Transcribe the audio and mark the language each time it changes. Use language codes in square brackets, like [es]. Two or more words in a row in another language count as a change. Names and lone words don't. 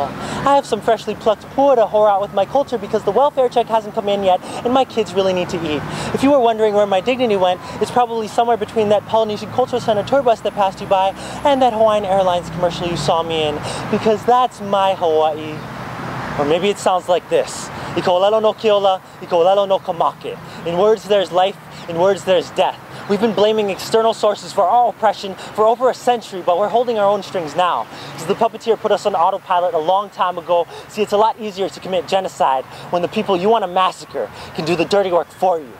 [en] "I have some freshly plucked pua to whore out with my culture because the welfare check hasn't come in yet and my kids really need to eat." If you were wondering where my dignity went, it's probably somewhere between that Polynesian Cultural Center tour bus that passed you by and that Hawaiian Airlines commercial you saw me in, because that's my Hawaii. Or maybe it sounds like this. [haw] Iko lelo no keola, iko lelo no kamake. [en] In words there's life, in words there's death. We've been blaming external sources for our oppression for over a century, but we're holding our own strings now. Because the puppeteer put us on autopilot a long time ago. See, it's a lot easier to commit genocide when the people you want to massacre can do the dirty work for you.